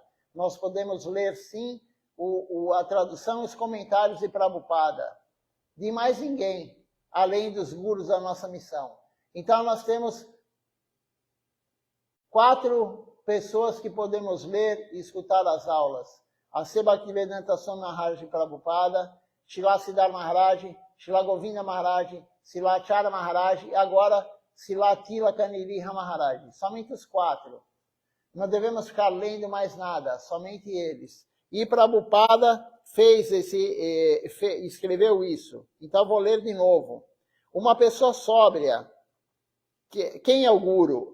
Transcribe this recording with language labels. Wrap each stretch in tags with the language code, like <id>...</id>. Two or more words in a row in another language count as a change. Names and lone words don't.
<pt>Nós podemos ler sim a tradução e os comentários de Prabhupada. De mais ninguém, além dos gurus da nossa missão. Então nós temos 4 pessoas que podemos ler e escutar as aulas. A Bhaktivedanta Swami Maharaj Prabhupada, Srila Siddhar Maharaj, Srila Govinda Maharaj, Srila Acharya Maharaj e agora Srila Tilaka Nirihara Maharaj. Somente os 4. Não devemos ficar lendo mais nada, somente eles. E Prabhupada escreveu isso. Então vou ler de novo. Uma pessoa sóbria, quem é o Guru?</pt>